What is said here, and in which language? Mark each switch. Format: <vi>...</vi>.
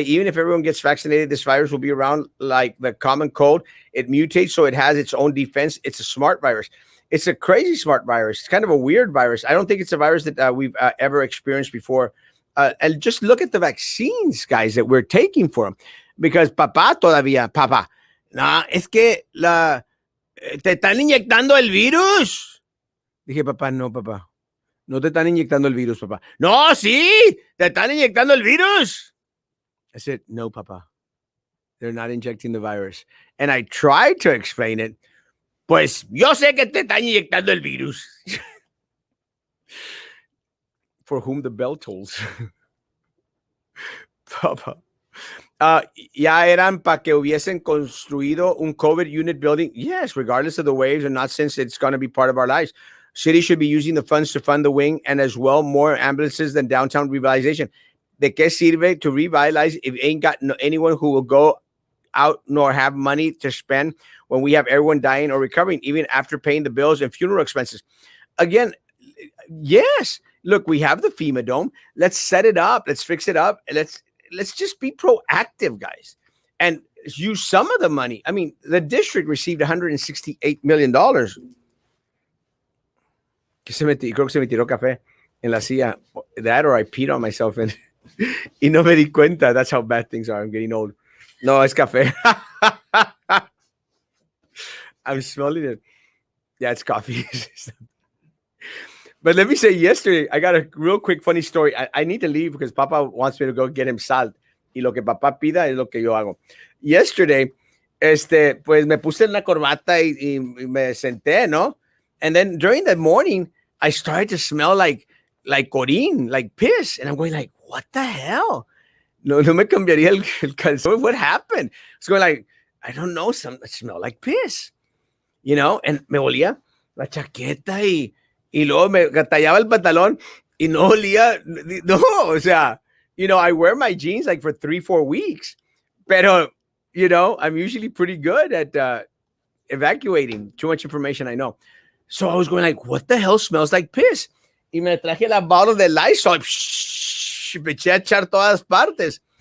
<en>Even if everyone gets vaccinated, this virus will be around like the common cold. It mutates, so it has its own defense. It's a smart virus. It's a crazy smart virus. It's kind of a weird virus. I don't think it's a virus that we've ever experienced before. And just look at the vaccines, guys, that we're taking for them.</en> <es>Because papá, no, es que te están inyectando el virus. Dije, papá, no, papá. No te están inyectando el virus, papá. No, sí, te están inyectando el virus.</es> <en>I said, no, papá. They're not injecting the virus. And I tried to explain it.</en> <es>Pues yo sé que te están inyectando el virus.</es> <en>For whom the bell tolls.</en> <es>Papá. Ya eran para que hubiesen construido un COVID unit building.</es> <en>Yes, regardless of the waves and not since it's going to be part of our lives. City should be using the funds to fund the wing and as well more ambulances than downtown revitalization.</en> <es>¿De qué sirve</es> <en>to revitalize if ain't got anyone who will go out nor have money to spend when we have everyone dying or recovering, even after paying the bills and funeral expenses? Again, yes. Look, we have the FEMA dome. Let's set it up. Let's fix it up. Let's just be proactive, guys, and use some of the money. I mean, the district received $168 million.</en> <es>Creo que se me tiró café en la silla.</es> <en>That or I peed on myself and</en> <es>y no me di cuenta.</es> <en>That's how bad things are. I'm getting old. No, it's café. I'm smelling it. Yeah, it's coffee. But let me say, yesterday, I got a real quick funny story. I need to leave because Papa wants me to go get him salt.</en> <es>Y lo que Papá pida es lo que yo hago. Yesterday, pues me puse en la corbata y me senté, ¿no?</es> <en>And then during the morning, I started to smell like orín, like piss. And I'm going like, what the hell?</en> <es>No me cambiaría el calzón.</es> <en>What happened? It's going like, I don't know, I smell like piss. You know?</en> <es>And me olía la chaqueta y luego me tallaba el pantalón y no olía. No, o sea,</es> <en>you know, I wear my jeans like for 3-4 weeks. Pero, you know, I'm usually pretty good at evacuating. Too much information, I know. So I was going like, what the hell smells like piss?</en> <es>Y me traje la bottle de Lysol. Me eché a echar todas partes.</es>